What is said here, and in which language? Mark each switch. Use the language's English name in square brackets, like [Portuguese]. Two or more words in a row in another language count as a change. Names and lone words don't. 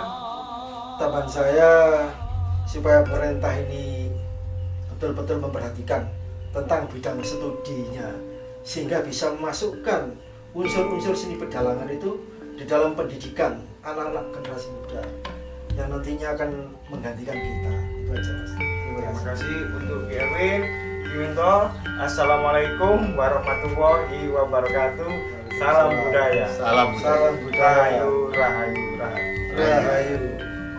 [Indonesian] Tambahan saya supaya pemerintah ini betul-betul memperhatikan tentang bidang studinya, sehingga bisa memasukkan unsur-unsur seni pedalangan itu di dalam pendidikan anak-anak generasi muda yang nantinya akan menggantikan kita. Itu aja Mas. Terima kasih untuk Erwin. Diminto. [Arabic] السلام عليكم ورحمة الله وبركاته. [Indonesian] Salam budaya. Salam budaya. Rahayu, rahayu, rahayu. Rahayu.